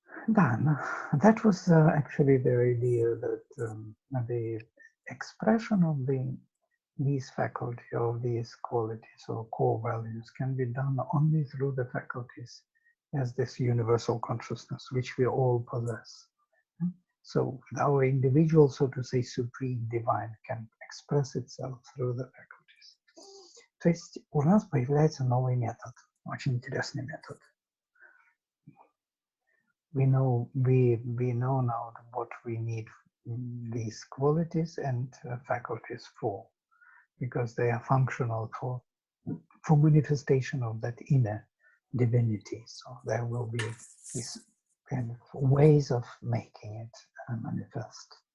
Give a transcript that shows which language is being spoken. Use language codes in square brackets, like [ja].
[en] Dan, that was actually the idea that the expression of these faculty of these qualities or core values can be done only through the faculties as this universal consciousness which we all possess. So our individual, so to say, supreme divine can express itself through the faculties. [ru] То есть у нас появляется новый метод, очень интересный метод. [en] We know now what we need these qualities and faculties for, because they are functional for manifestation of that inner divinity. So there will be these kind of ways of making it manifest.